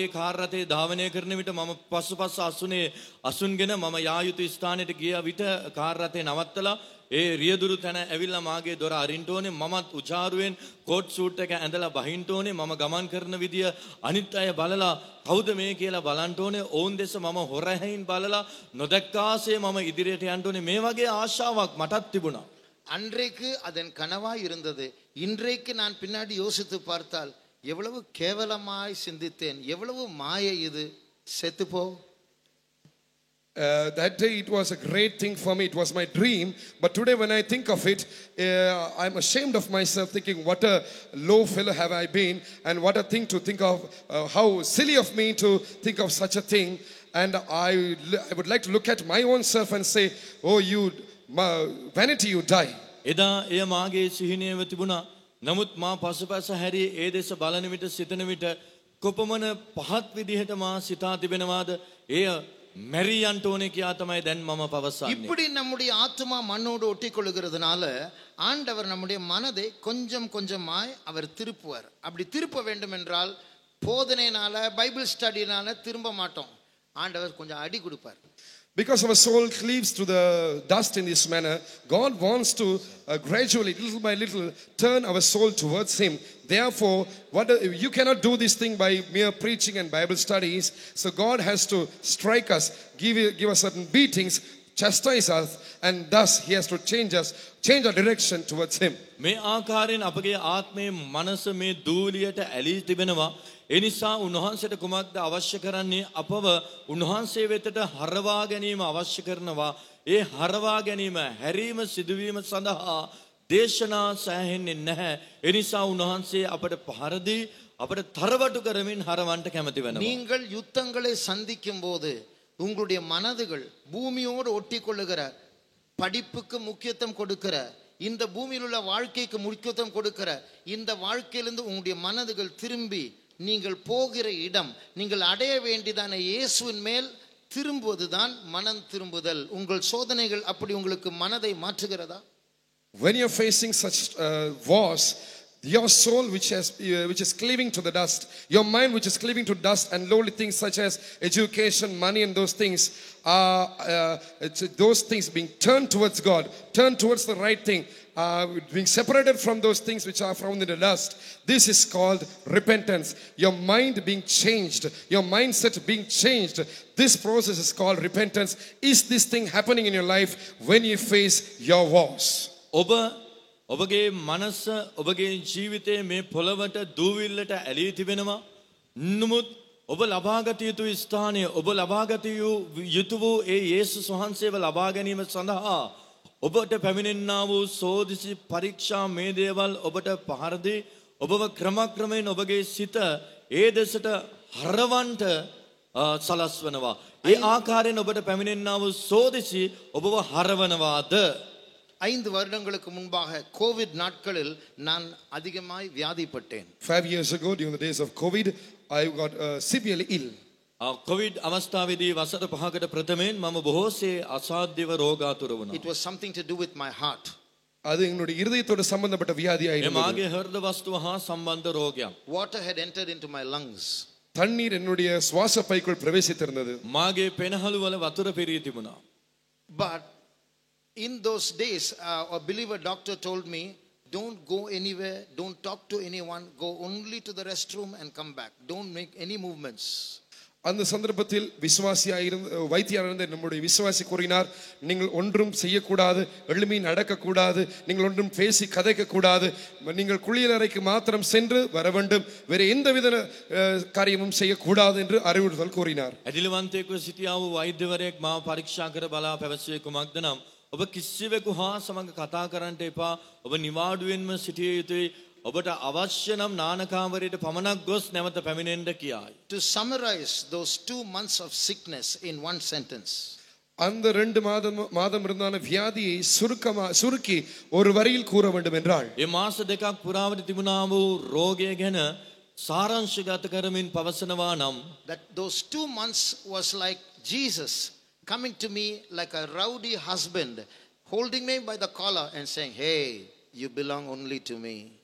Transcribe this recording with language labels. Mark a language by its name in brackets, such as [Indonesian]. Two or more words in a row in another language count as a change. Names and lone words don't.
[Sinhala] කාර් රථයේ ධාවනය කරන විට මම පස්සපස්ස අසුන්ගෙන මම යා යුතු ස්ථානයට ගිය විට කාර් රථය නවත්තලා ඒ රියදුරු තැන ඇවිල්ලා මාගේ දොර අරින්න ඕනේ මමත් උචාරුවෙන් [English] coat suit [Sinhala] එක ඇඳලා බහින්න ඕනේ මම ගමන් කරන විදිය අනිත් අය බලලා කවුද මේ කියලා බලන්න ඕනේ ඕන් දෙස මම හොරහැයින් බලලා නොදැක්කාසේ මම ඉදිරියට යන්න ඕනේ මේ වගේ ආශාවක් මටත් තිබුණා [Tamil] அன்றைக்கு அதன் கனவாய் இருந்தது இன்றைக்கு நான் பின்னாடி யோசித்து பார்த்தால் எவ்வளவு கேவலமாய் சிந்தித்தேன் எவ்வளவு மாயை இது செத்துப்போ [English] That day it was a great thing for me. It was my dream. But today when I think of it, I'm ashamed of myself thinking what a low fellow have I been and what a thing to think of, how silly of me to think of such a thing. And I would like to look at my own self and say, oh you vanity, you die. [Sinhala] එදා එය මාගේ සිහිනයව තිබුණා. නමුත් මා පසුපස හැරී ඒ දෙස බලන විට සිතන විට කොපමණ පහත් විදිහට මා සිතා තිබෙනවාද? එය மெரியான் டோனே கியா தமாய் தென் மம பவசானே [Tamil] இப்படி நம்முடைய ஆத்மா மண்ணோடு ஒட்டிக்கொள்ளுகிறதுனால ஆண்டவர் நம்முடைய மனதை கொஞ்சம் கொஞ்சமாய் அவர் திருப்புவார் அப்படி திருப்ப வேண்டும் என்றால் போதனையினால பைபிள் ஸ்டடினால திரும்ப மாட்டோம் ஆண்டவர் கொஞ்சம் அடி கொடுப்பார் [English] Because our soul cleaves to the dust in this manner, God wants to gradually, little by little, turn our soul towards Him. Therefore, you cannot do this thing by mere preaching and Bible studies. So God has to strike us, give us certain beatings, chastise us, and thus He has to change our direction towards Him. [Sinhala] මේ ආකාරයෙන් අපගේ ආත්මයේ මනස මේ දූලියට ඇලී තිබෙනවා. ඒ නිසා උන්වහන්සේට කුමක්ද අවශ්‍ය කරන්නේ? අපව උන්වහන්සේ වෙතට හරවා ගැනීම අවශ්‍ය කරනවා. ඒ හරවා ගැනීම හැරීම සිදුවීම සඳහා දේශනා සෑහෙන්නේ නැහැ. ඒ නිසා උන්වහන්සේ අපට පහරදී අපට තරවටු කරමින් හරවන්න කැමති වෙනවා. [Tamil] நீங்கள் யுத்தங்களை சந்திக்கும் போது உங்களுடைய மனதுகள் பூமியோடு ஒட்டிக்கொள்ளுகிற படிப்புக்கு முக்கியத்துவம் கொடுக்கிற இந்த பூமியில் உள்ள வாழ்க்கைக்கு முக்கியத்துவம் கொடுக்கிற இந்த வாழ்க்கையிலிருந்து உங்களுடைய மனதுகள் திரும்பி நீங்கள் போகிற இடம் நீங்கள் அடைய வேண்டியதான இயேசுவின் மேல் திரும்புவதுதான் மனம் திரும்புதல் உங்கள் சோதனைகள் அப்படி உங்களுக்கு மனதை மாற்றுகிறதா [English] When you're facing such wars, Your soul which is cleaving to the dust, your mind which is cleaving to dust and lowly things such as education, money and those things, those things being turned towards God, turned towards the right thing, being separated from those things which are found in the dust. This is called repentance. Your mind being changed, your mindset being changed. This process is called repentance. Is this thing happening in your life when you face your wars? [Sinhala] ඔබගේ මනස ඔබගේ ජීවිතයේ මේ පොළවට දූවිල්ලට ඇලී තිබෙනවා. නමුත් ඔබ ලබාගත යුතු ස්ථානය ඔබ ලබාගත යුතු වූ ඒ යේසුස් වහන්සේව ලබා ගැනීම සඳහා ඔබට පැමිණෙන්නා වූ සෝදිසි පරීක්ෂා මේ දේවල් ඔබට පහර දී ඔබව ක්‍රමක්‍රමයෙන් ඔබගේ සිත ඒ දෙසට හරවන්ට සලස්වනවා. ඒ ආකාරයෙන් ඔබට පැමිණෙන්නා වූ සෝදිසි ඔබව හරවනවාද? [Tamil] 5 வருடங்களுக்கு முன்பாக கோவிட் நாட்களில் நான் அதிகமாய் வியாதிப்பட்டேன். [English] 5 years ago during the days of COVID I got severely ill. [Sinhala] කොවිඩ් අවස්ථාවේදී වසර 5කට ප්‍රථමයෙන් මම බොහෝසේ අසාධ්‍යව රෝගාතුර වුණා. [English] It was something to do with my heart. [Tamil] அது என்னுடைய இருதயத்தோடு சம்பந்தப்பட்ட வியாதியாய் இருந்தது. [Sinhala] මාගේ හෘද වස්තුව හා සම්බන්ධ රෝගයක්. [English] Water had entered into my lungs. [Tamil] தண்ணீர் என்னுடைய சுவாச பைக்குள் பிரவேசித்திருந்தது. [Sinhala] මාගේ පෙනහළු වල වතුර පිරී තිබුණා. [English] But in those days a believer doctor told me, don't go anywhere, don't talk to anyone, go only to the restroom and come back, don't make any movements. [Tamil] அந்த சந்தர்ப்பத்தில் வைத்தியராக இருந்த நம்முடைய விசுவாசி கூறினார், நீங்கள் ஒன்றும் செய்யக்கூடாது, எழுமி நடக்கக்கூடாது, நீங்கள் ஒன்றும் பேசி கதைக்கக்கூடாது, நீங்கள் குளியலறைக்கு மாத்திரம் சென்று வர வேண்டும், வேறு எந்தவித காரியமும் செய்யக்கூடாது என்று அறிவுறுத்தல் கூறினார். [Sinhala] ඇදිලිවන්තයෙක්ව සිටියා වූ වෛද්‍යවරයෙක් මාව පරීක්ෂා කර බලා පැවසුවේ කුමක්ද නම්, ඔබ කිසිවෙකු හා සමග කතා කරන්නට එපා, ඔබ නිවාඩුවෙන්ම සිටිය යුතුයි, ඔබට අවශ්‍ය නම් නානකාමරයට පමණක් ගොස් නැවත පැමිණෙන්න කියායි. [English] To summarize those 2 months of sickness in one sentence, [Tamil] அந்த 2 மாதம் இருந்தான வியாதியை சுருக்கி ஒரு வரியில் கூற வேண்டும் என்றால், [Sinhala] ඒ මාස දෙකක් පුරාවට තිබුණා වූ රෝගය ගැන සාරාංශගත කරමින් පවසනවා නම්, [English] that those 2 months was like Jesus coming to me like a rowdy husband, holding me by the collar and saying, hey, you belong only to me.